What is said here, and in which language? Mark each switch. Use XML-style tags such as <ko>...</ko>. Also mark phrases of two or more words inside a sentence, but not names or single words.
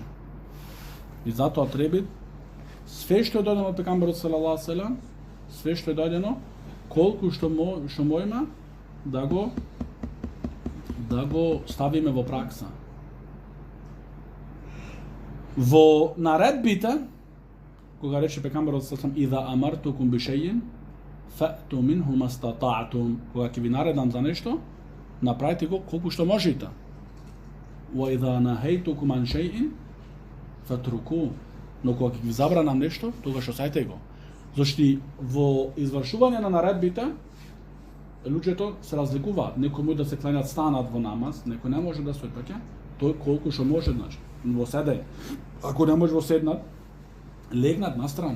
<mk>И затоа треба све што е дојдено од пекамберот</mk> <ar>صلى الله عليه وسلم,</ar> <mk>све што е дојдено, колку што можеме да го ставиме во пракса. Во наредбите, кога рече пекамберот</mk> <ar>صلى الله عليه وسلم: "إذا أمرتكم بشيء فأتوا منه ما استطعتم",</ar> <mk>кога ќе ви наредам за нешто, направите го колку што можете.</mk> <ar>"وإذا نهيتكم عن شيء فاتركوه",</ar> <mk>но кога ќе ви забранам нешто, тогаш осајте го. Зашто во извршување на наредбите луѓето се разликуваат. Некој може да се кланјат станат во намаз, некој не може да стои така. Тој колку што може, значи, во седење. Ако не може во седнат, легнат на страна.</mk>